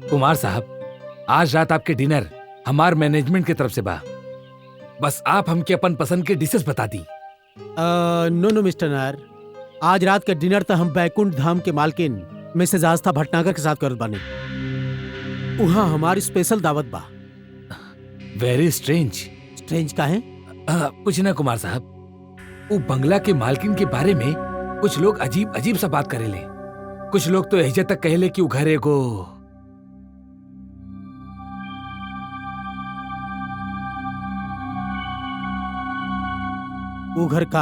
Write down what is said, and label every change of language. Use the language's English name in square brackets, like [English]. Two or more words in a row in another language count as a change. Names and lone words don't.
[Bhojpuri] कुमार साहब, आज रात आपके डिनर हमार मैनेजमेंट की तरफ से बा। बस आप हमके अपन पसंद के डिशेस बता दी। [English] No Mister Nair, [Bhojpuri] आज रात का डिनर तो हम बैकुंठ धाम के मालकिन मिसेज आस्था भटनागर के साथ करत बानी। वहाँ हमारी स्पेशल दावत बा। [English] Very strange. [Bhojpuri] स्ट्रेंज का है? कुछ ना कुमार साहब, वो बंगला के मालकिन के बारे में कुछ लोग अजीब अजीब सा बात करेले। कुछ लोग तो एहिजे तक कहेले कि वो घर एगो वो घर का